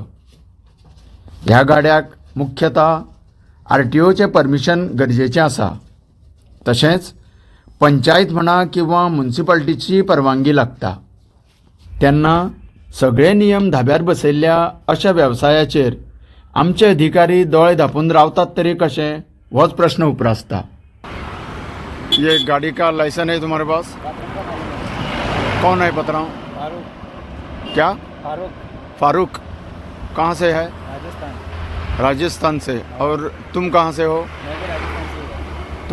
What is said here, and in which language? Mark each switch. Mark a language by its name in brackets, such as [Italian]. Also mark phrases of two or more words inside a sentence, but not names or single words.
[Konkani] ह्या गाड्याक मुख्यतः RTOचें परमिशन गरजेचें आसा. तशेंच पंचायत म्हणा किंवा म्युनिसिपालिटीची परवानगी लागता. तेन्ना सगळे नियम धाब्यार बसयल्ल्या अशा वेवसायाचेर आमचे अधिकारी दोळे धापून रावतात तरी कशें, होच प्रश्न उपरासता. [Hindi] ये गाड़ी का लाइसेंस है तुम्हारे पास? कौन है पतराव? फारूक. क्या? फारूक. फारूक. कहाँ से है? राजस्थान. राजस्थान से. और तुम कहाँ से हो? मैं भी राजस्थान से हूँ.